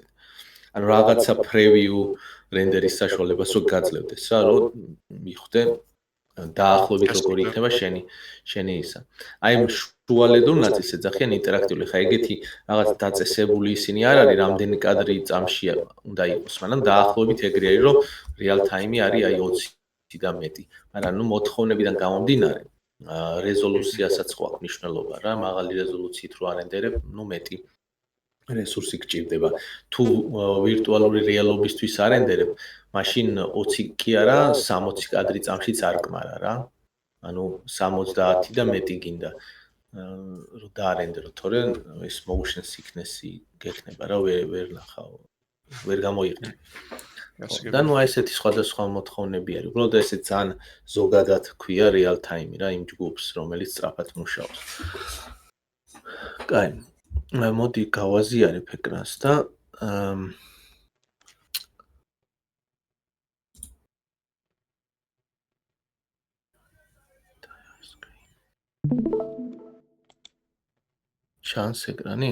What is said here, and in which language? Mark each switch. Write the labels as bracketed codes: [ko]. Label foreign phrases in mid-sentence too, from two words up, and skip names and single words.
[ka] ანუ რაღაცა preview რენდერის საშუალებას რო გაძლევდეს რა, რომ მიხვდე დაახლოებით როგორი იქნება შენი ისა. აი შუალედურ ნაწილს ეძახიან ინტერაქტიული. ხა ეგეთი რაღაც დაწესებული ისინი არ არის, რამდენი კადრი წამში უნდა იყოს, მაგრამ დაახლოებით ეგრე არის, რომ [en] real time- [ka] ი არის აი 20 და მეტი. მაგრამ ნუ მოთხოვნებიდან გამომდინარე, რეზოლუციასაც ხო აქვს მნიშვნელობა რა, მაღალი რეზოლუციით რო არენდერებ, ნუ მეტი რესურსი გჭირდება. თუ ვირტუალური რეალობისთვის არენდერებ, მაშინ 20 კი არა, 60 კადრი წამშიც არ გმარა რა. ანუ 70 და მეტი გინდა რომ დაარენდერო, თორემ ეს [en] motion sickness- [ka] ი გექნება რა, ვერ ნახავ, ვერ გამოიყენებ. და ნუ ესეთი სხვადასხვა მოთხოვნები არის. უბრალოდ ესე ძალიან ზოგადად ქვია [en] real time- [ka] ი რა, იმ ჯგუფს, რომელიც სწრაფად მუშაობს. კაი. მოდი გავაზიარებ ეკრანს და ჩანს ეკრანი?